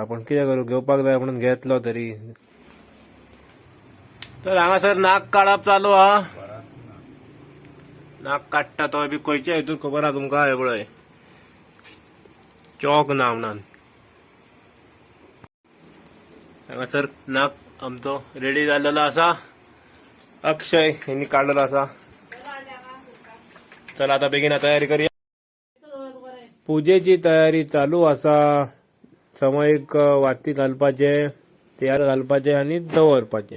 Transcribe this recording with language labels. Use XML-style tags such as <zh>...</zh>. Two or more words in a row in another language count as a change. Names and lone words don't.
<kok>पण कितें करू, घेवपाक जाय म्हणून घेतलो तरी. तर हांगासर नाग काडप चालू हा. नाग काडटा तो बी खंयच्या हेतून खबर आहा तुमका? हे पळय, चॉक ना म्हणून. हांगासर नाग आमचो रेडी जाल्लो आसा.</kok> <mr>अक्षय यांनी काढलेला असा. चला आता बेगिना तयारी करूया.</mr> <kok>पूजेची तयारी चालू असा. समयक वाती घालपाचे, तेल घालपाचे आणि दवरपाचे.</kok>